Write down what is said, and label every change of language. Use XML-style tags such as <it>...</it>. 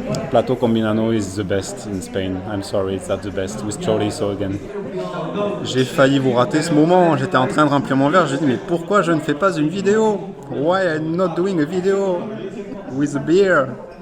<en>Plato combinado is the best in Spain. I'm sorry, it's not the best. With chorizo again.</en> <fr>J'ai failli vous rater ce moment. J'étais en train de remplir mon verre. J'ai dit mais pourquoi je ne fais pas une vidéo?</fr> <en>Why I'm not doing a video with a beer?</en>